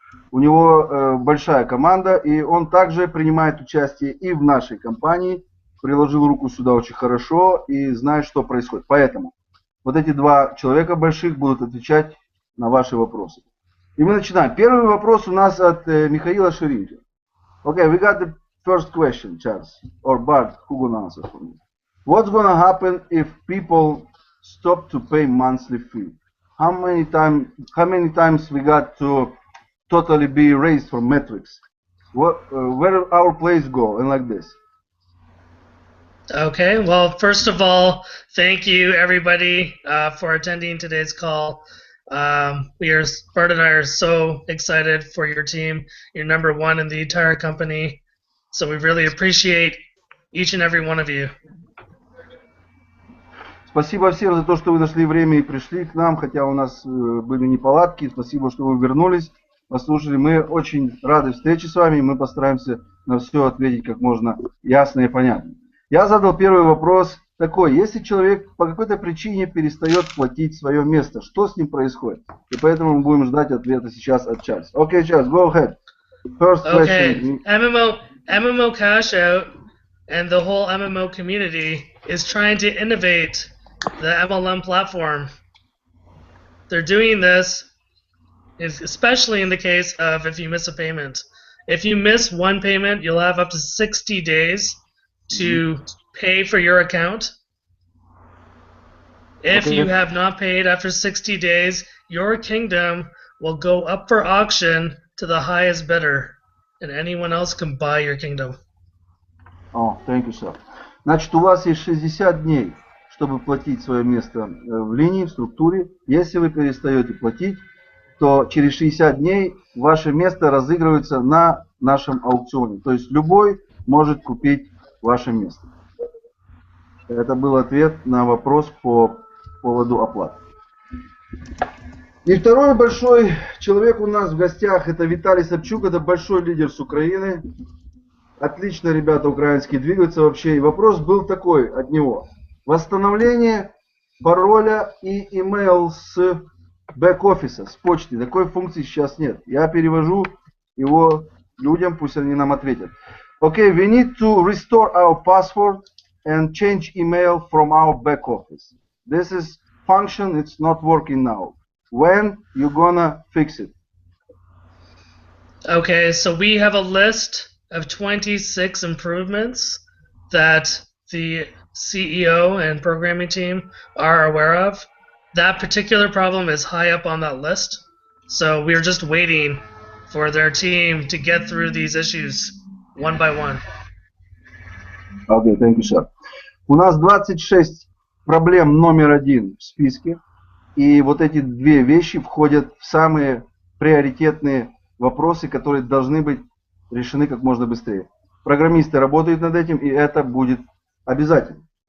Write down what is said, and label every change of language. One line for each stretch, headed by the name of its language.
Russian: У него большая команда, и он также принимает участие и в нашей компании. Приложил руку сюда очень хорошо и знает, что происходит. Поэтому вот эти два человека больших будут отвечать на ваши вопросы. И мы начинаем. Первый вопрос у нас от Михаила Ширинки.
English: Okay, we got the first question, Charles, or Bart, who gonna answer for me? What's gonna happen if people stop to pay monthly fee? How many times we got to totally be raised for metrics? Where our place go, and like this. Okay, well, first of all, thank you everybody for attending today's call. Bart and I are so excited for your team. You're number one in the entire company. So we really appreciate each and every one of you.
Russian: Спасибо всем за то, что вы нашли время и пришли к нам, хотя у нас были неполадки. Спасибо, что вы вернулись, послушали. Мы очень рады встрече с вами, и мы постараемся на все ответить как можно ясно и понятно. Я задал первый вопрос такой. Если человек по какой-то причине перестает платить свое место, что с ним происходит? И поэтому мы будем ждать ответа сейчас от Чарльза. Окей, Чарльз,
English: go ahead. First question. MMOcashout and the whole MMO community is trying to innovate the MLM platform. They're doing this, especially in the case of if you miss a payment. If you miss one payment, you'll have up to 60 days to pay for your account. If you have not paid after 60 days, your kingdom will go up for auction to the highest bidder, and anyone else can buy your kingdom. Oh, thank you, sir.
Russian: Значит, у вас есть 60 дней, чтобы платить свое место в линии, в структуре. Если вы перестаете платить, то через 60 дней ваше место разыгрывается на нашем аукционе. То есть любой может купить ваше место. Это был ответ на вопрос по поводу оплаты. И второй большой человек у нас в гостях, это Виталий Собчук, это большой лидер с Украины. Отлично ребята украинские двигаются вообще. И вопрос был такой от него. Восстановление пароля и email с бэк-офиса, с почты. Такой функции сейчас нет. Я перевожу его людям, пусть они нам ответят.
English: Okay, we need to restore our password and change email from our back office. This is function, it's not working now. When you gonna fix it? Okay, so we have a list of 26 improvements that the CEO and programming team are aware of. That particular problem is high up on that list. So we're just waiting for their team to get through these issues one by one. Okay, thank you, sir.
Russian: У нас 26 проблем номер один в списке. И вот эти две вещи входят в самые приоритетные вопросы, которые должны быть решены как можно быстрее. Программисты работают над этим, и это будет обязательно.